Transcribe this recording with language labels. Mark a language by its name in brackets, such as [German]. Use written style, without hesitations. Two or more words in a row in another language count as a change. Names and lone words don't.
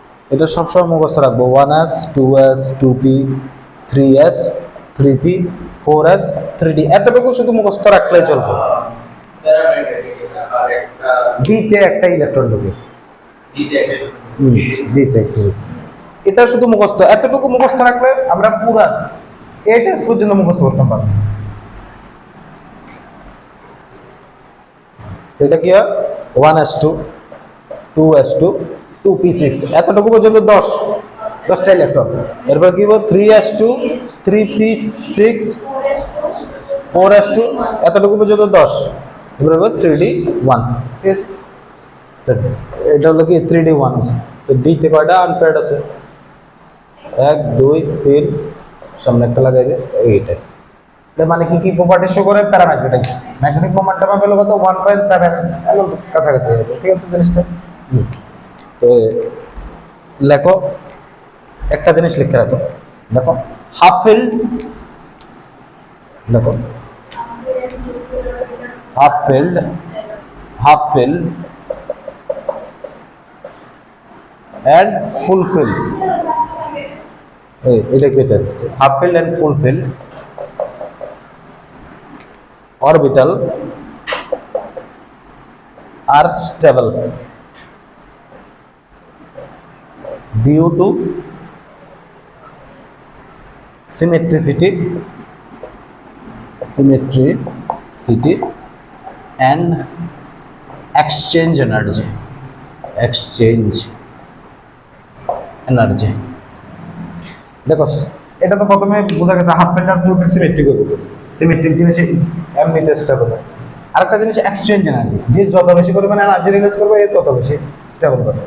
[Bangla] এটা সবসময় মুখস্থ রাখবো 1s 2s 2p 3s 3p 4s 3d এতটুকু শুধু মুখস্থ রাখলেই চলবে। আর একটা ডিতে একটা ইলেকট্রন ঢোকে, দিতে একটা ডিতে একটা, এটা শুধু মুখস্থ, এতটুকু মুখস্থ রাখলে আমরা পুরা এটা পর্যন্ত মুখস্থ করতে পারবো। এটা কি হয় 1s2 2s2 2p6 এতটুকু পর্যন্ত 10টা ইলেকট্রন। এরপর কি হবে 3s2 3p6 4s2 এতটুকু পর্যন্ত 10। এরপর হবে 3d1। ঠিক আছে, তো এটা হলো কি 3d1। তো d তে কয়টা আনপেয়ার্ড আছে 1 2 3, সামনে একটা লাগাই দে এইটা। এর মানে কি কি [English] property show [Bangla] করে প্যারাম্যাগনেটিক, [English] magnetic momentum [Bangla] হলো কত 1.7 এমন কাছাকাছি হবে। ঠিক আছে জিনিসটা। তো লেখো, একটা জিনিস লিখে রাখো, দেখো [English] half filled, [Bangla] দেখো [English] half filled and fulfilled, [Bangla] এটা কি আছে [English] half filled and fulfilled orbital are stable due to symmetricity and exchange energy [Bangla] দেখো এটা তো প্রথমে বোঝা গেছে [English] half filled [Bangla] আর [English] full filled [Bangla] সিমেট্রিক হবে, সিমেট্রিক জিনিস এমনিতে স্টেবল হবে। আরেকটা জিনিস [English] exchange energy, [Bangla] যে যত বেশি পরিমাণে [English] energy release [Bangla] করবে এ তত বেশি স্টেবল হবে।